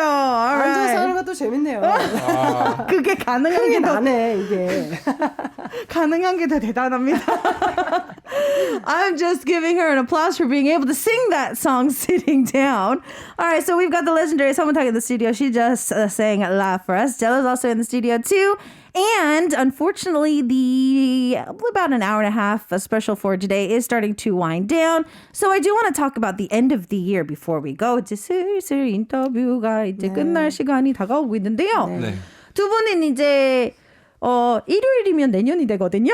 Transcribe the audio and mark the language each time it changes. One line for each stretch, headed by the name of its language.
Korean: 앉아서 하는 것도 재밌네요. 그게 가능한 게 흥이 더 나네 이게. 가능한 게 더 대단합니다.
English: I'm just giving her an applause for being able to sing that song sitting down. All right, so we've got the legendary Samantha in the studio. She just sang Laugh for us. Zelo's also in the studio too. And unfortunately, about an hour and a half special for today is starting to wind down. So I do want to talk about the end of the year before we go.
Korean: 이제 슬슬 인터뷰가 이제 끝날 시간이 다가오고 있는데요. 네. 두 분은 이제 일요일이면 내년이 되거든요.